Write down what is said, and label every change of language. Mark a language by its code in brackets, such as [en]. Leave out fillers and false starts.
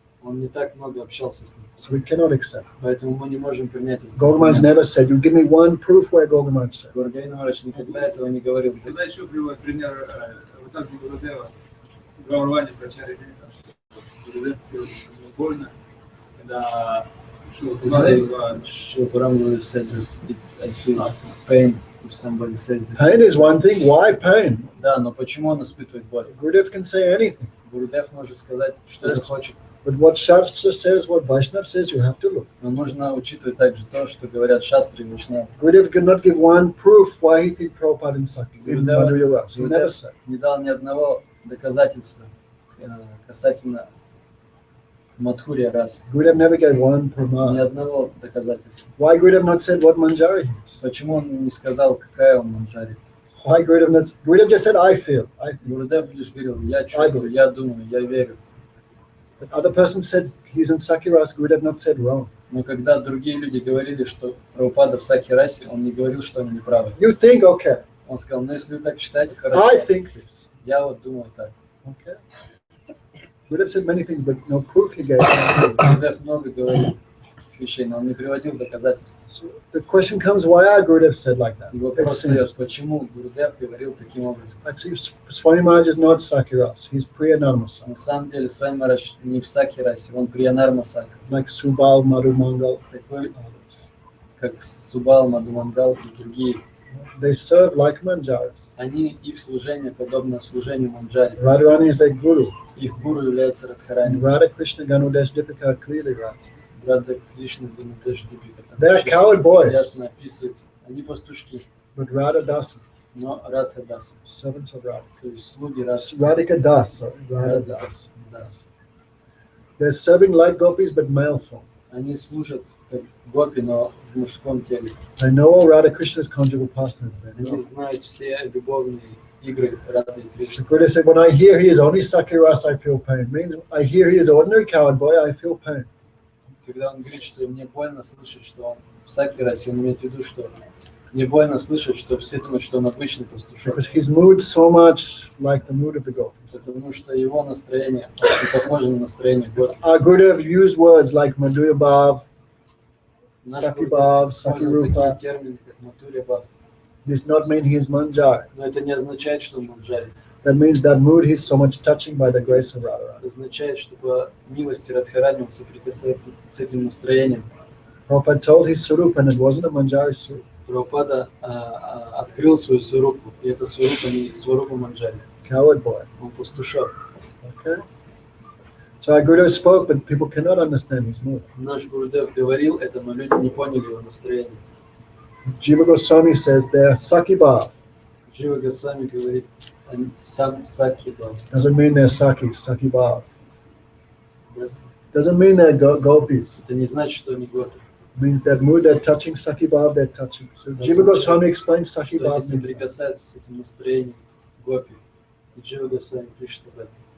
[ru] Он не так много общался с ним. [en] So we cannot accept. [ru] Поэтому мы не можем принять это. [en] Gautamaj never said, you give me one proof where Gautamaj said. [ru] Гургавинд Махарадж никогда этого не говорил. тогда еще приводит пример Ватази Гурудева, Гауравани Прачари Гурудев больно, когда [en] He said, Shilparam said that I feel pain if somebody says that. Pain is one thing. Why pain? [ru] Да, но почему он испытывает боль? [en] Gurudev can say anything. [ru] Гурудев может сказать, что захочет. [en] But what Shastra says, what Vaishnav says, you have to look. [ru] Но нужно учитывать также то, что говорят шастры и вайшнавы. [en] Gurudev cannot give one proof why he think Prabhupada in Sakti. In Madhurya Rasa. He never said. [ru] Не дал ни одного доказательства касательно Мадхурья расы. [en] Gurudev never gave one [ru] Ни [en] pramana. [ru] одного доказательства. [en] Why Gurudev not said what Manjari is? [ru] Почему он не сказал, какая он манджари? [en] Why Gurudev not? Gurudev just said, I feel. I feel. [ru] Гурудев лишь говорил, я чувствую, я думаю, я верю. [en] But other person said he's in Sakiras. Gurudev not said wrong. [ru] Но когда другие люди говорили, что Прабхупада в Сакья расе, он не говорил, что они неправы. [en] You think, okay, [ru] Он сказал, ну если вы так считаете, [en] I [ru] хорошо. [en] think this. [ru] Я вот думаю так. [en] Okay. Gurudev said many things, but no proof he gave. [ru] Гурудев много говорил вещей, но он не приводил доказательств. [en] So the question comes, why are Gurudev said like that? [ru] И вопрос [en] It seems. [ru] встает, почему Гурудев говорил таким образом? [en] Actually, Swami Maharaj is not Sakiras. He's Priyanamasa. [ru] На самом деле, Свами Махарадж не в Сакья расе, он Приянар Масак, [en] Like Subal, Madhumangal, [ru] такой, [en] others. [ru] как Субал, Мадхумангал и другие. [en] They serve like Manjaris. [ru] Они, их служение подобно служению Манджари. [en] Radharani is their guru. [ru] Их гуру является [en] And [ru] Радхарани. [en] Radha Krishna Ganudesh Dipika clearly writes. [ru] Рада Кришна Ганадеш Дипика. [en] They are coward boys, [ru] Ясно описывается. Они пастушки, [en] but Radha Das, [ru] но Радха Дас, [en] servants of Radha. [ru] то есть слуги Радха [en] Radhika Das, sorry, Radha Das. [ru] Дас. [en] They're serving like gopis, but male form. [ru] Они служат как гопи, но в мужском теле. [en] They know all Radha Krishna's conjugal pastimes. They [ru] Они знают все любовные игры Рады и [en] So Gurudev said, when I hear he is only Sakiras, I feel pain. Means I hear he is ordinary coward boy, I feel pain. [ru] Когда он говорит, что мне больно слышать, что он в Сакья расе, он имеет в виду, что Не больно слышать, что все думают, что он обычный пастушок. [en] because his mood so much like the mood of the gopis. [ru] Потому что его настроение очень похоже на настроение гопи. [en] Our Gurudev used words like Madhurya Bhav, [ru] Наш [en] Saki [ru] Гурудев [en] Bhav, Saki [ru] использовал такие [en] Rupa. [ru] термины, как Матурья Бхав. [en] This not mean he is Manjari. [ru] Но это не означает, что он манджари. [en] That means that mood he's so much touching by the grace of Radharani. [ru] Это означает, что по милости Радхарани он соприкасается с этим настроением. [en] Prabhupada told his Swarup and it wasn't a Manjari Swarup. [ru] Прабхупада открыл свою сварупу, и это сварупа не сварупа манджари. [en] Coward boy. [ru] Он пастушок. [en] Okay? So our Gurudev spoke, but people cannot understand his mood. [ru] Наш Гурудев говорил это, но люди не поняли его настроение. [en] Jiva Goswami says they're Saki Bhav. [ru] Джива Госвами говорит, там Саки Бхав. [en] Doesn't mean they're Sakis, Saki Bhav. Doesn't mean they're gopis. [ru] Это не значит, что они гопи. [en] It means that mood they're touching Saki Bhav, they're touching. So Jiva Goswami explains Saki [ru] Что они [en] Bhav. means that. [ru] соприкасаются с этим настроением гопи. И Джива Госвами пишет об этом.